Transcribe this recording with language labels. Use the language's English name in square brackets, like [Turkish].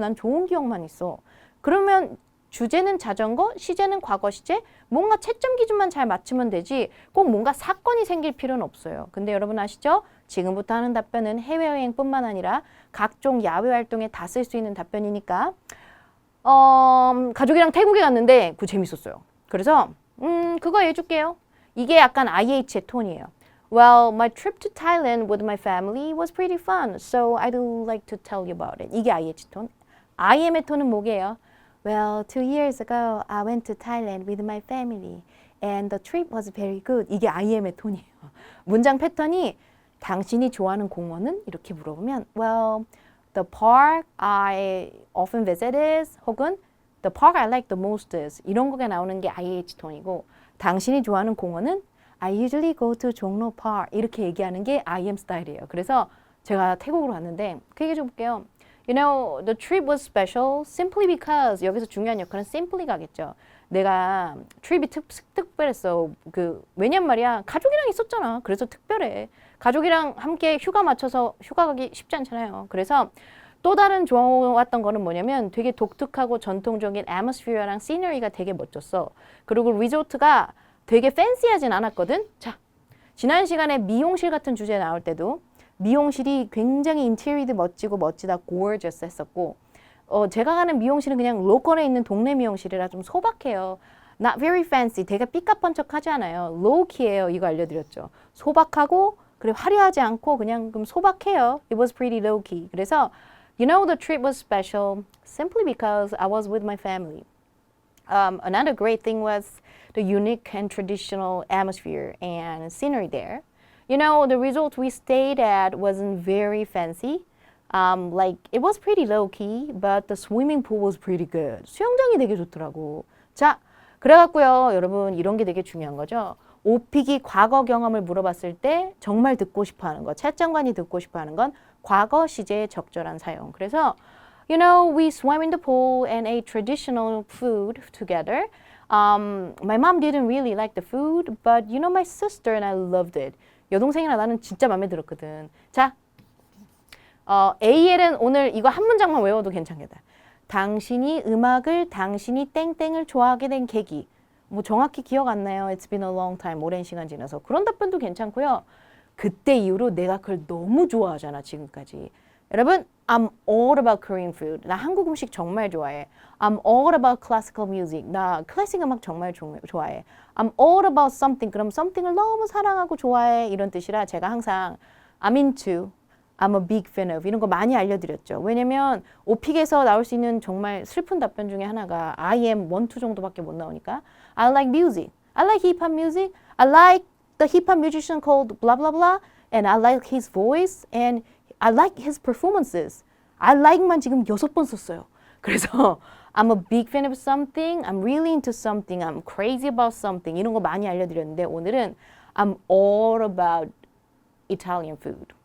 [Korean] 난 좋은 기억만 있어. 그러면 주제는 자전거, 시제는 과거 시제, 뭔가 채점 기준만 잘 맞추면 되지 꼭 뭔가 사건이 생길 필요는 없어요. 근데 여러분 아시죠? 지금부터 하는 답변은 해외여행뿐만 아니라 각종 야외 활동에 다 쓸 수 있는 답변이니까 가족이랑 태국에 갔는데 그거 재밌었어요. 그래서 그거 해줄게요. 이게 약간 IH의 톤이에요. [English] Well, my trip to Thailand with my family was pretty fun, so I'd like to tell you about it. [Korean] 이게 IH 톤. IM의 톤은 뭐게요? [English] Well, 2 years ago, I went to Thailand with my family, and the trip was very good. [Korean] 이게 IM의 톤이에요. 문장 패턴이 당신이 좋아하는 공원은? 이렇게 물어보면 [English] Well, the park I often visit is [Korean] 혹은 [English] the park I like the most is [Korean] 이런 거가 나오는 게 IH 톤이고 당신이 좋아하는 공원은 [English] I usually go to 종로 Park [Korean] 이렇게 얘기하는 게 IM 스타일이에요. 그래서 제가 태국으로 갔는데 그 얘기 좀 볼게요. [English] You know, the trip was special simply because [Korean] 여기서 중요한 역할은 simply 가겠죠. 내가 트립이 특별했어. 왜냐면 말이야 가족이랑 있었잖아. 그래서 특별해. 가족이랑 함께 휴가 맞춰서 휴가 가기 쉽지 않잖아요. 그래서 또 다른 좋았던 거는 뭐냐면 되게 독특하고 전통적인 atmosphere랑 scenery가 되게 멋졌어. 그리고 리조트가 되게 팬시하진 않았거든. 자, 지난 시간에 미용실 같은 주제 나올 때도 미용실이 굉장히 인테리어도 멋지고 멋지다, gorgeous 했었고 제가 가는 미용실은 그냥 로컬에 있는 동네 미용실이라 좀 소박해요. [English] Not very fancy, [Korean] 되게 삐까뻔쩍하지 않아요. low-key예요. 이거 알려드렸죠. 소박하고 그리고 화려하지 않고 그냥 좀 소박해요. [English] It was pretty low-key. [Korean] 그래서 [English] You know, the trip was special simply because I was with my family. Another great thing was the unique and traditional atmosphere and scenery there. You know, the resort we stayed at wasn't very fancy. Like, it was pretty low-key, but the swimming pool was pretty good. [Korean] 수영장이 되게 좋더라고. 자, 그래갖고요, 여러분, 이런 게 되게 중요한 거죠. 오픽이 과거 경험을 물어봤을 때 정말 듣고 싶어 하는 거, 채점관이 듣고 싶어 하는 건 과거 시제의 적절한 사용. [English] 그래서 You know, we swam in the pool and ate traditional food together. My mom didn't really like the food, but you know, my sister and I loved it. [Korean] 여동생이랑 나는 진짜 마음에 들었거든. 자, AL은 오늘 이거 한 문장만 외워도 괜찮겠다. 당신이 음악을, 당신이 땡땡을 좋아하게 된 계기. 뭐 정확히 기억 안 나요. [English] It's been a long time. [Korean] 오랜 시간 지나서. 그런 답변도 괜찮고요. 그때 이후로 내가 그걸 너무 좋아하잖아, 지금까지. [English] 여러분, I'm all about Korean food. [Korean] 나 한국 음식 정말 좋아해. [English] I'm all about classical music. [Korean] 나 클래식 음악 정말 좋아해. [English] I'm all about something. [Korean] 그럼 something을 너무 사랑하고 좋아해. 이런 뜻이라 제가 항상 I'm into, I'm a big fan of 이런 거 많이 알려드렸죠. 왜냐면 오픽에서 나올 수 있는 정말 슬픈 답변 중에 하나가 I am 1, 2 정도밖에 못 나오니까 [English] I like music. I like hip-hop music. I like the hip-hop musician called blah blah blah and I like his voice and I like his performances. [Korean] I like만 지금 6번 썼어요. [English] 그래서 I'm a big fan of something. I'm really into something. I'm crazy about something. [Korean] 이런 거 많이 알려드렸는데 오늘은 [English] I'm all about Italian food.